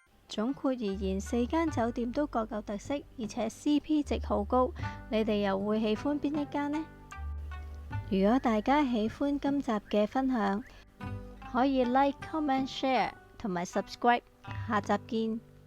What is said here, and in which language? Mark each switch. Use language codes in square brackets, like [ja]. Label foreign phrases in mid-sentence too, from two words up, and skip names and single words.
[yue] 總括而言，4間酒店都各有特色，而且 CP 值好高。你哋又會喜歡邊一間呢？如果大家喜歡今集嘅分享，可以 [en] like、comment、share [yue] 同埋 subscribe。下集見。